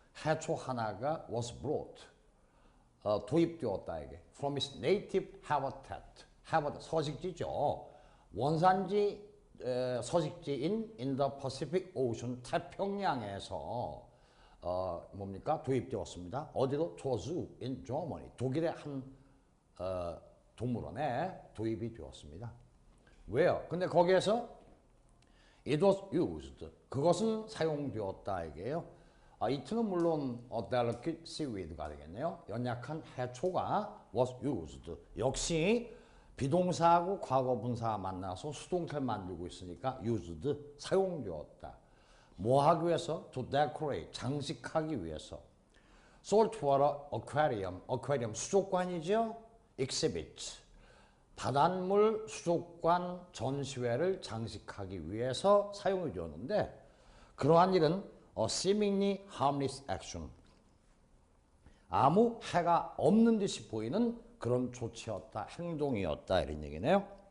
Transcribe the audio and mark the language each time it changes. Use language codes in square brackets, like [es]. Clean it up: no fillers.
[ko] 해초 하나가 [en] was brought, [ko] 도입되었다 이게. [en] From its native habitat. [ko] 서식지죠. 원산지 서식지인 [en] in the Pacific Ocean, [ko] 태평양에서 뭡니까? 도입되었습니다. 어디로? 조수 [en] in Germany, [ko] 독일의 한 동물원에 도입이 되었습니다. 왜요? 근데 거기에서 [en] it was used, [ko] 그것은 사용되었다 이게요. 이트는 물론 [en] delicate seaweed [ko] 가 되겠네요. 연약한 해초가 [en] was used. [ko] 역시 비동사하고 과거분사 만나서 수동태를 만들고 있으니까 used, 사용되었다. 뭐 하기 위해서? [en] to decorate, [ko] 장식하기 위해서. [en] saltwater aquarium, [ko] 수족관이죠. exhibit, 바닷물 수족관 전시회를 장식하기 위해서 사용이 되었는데, 그러한 일은 [en] seemingly harmless action, [ko] 아무 해가 없는 듯이 보이는 그런 조치였다, 행동이었다, 이런 얘기네요.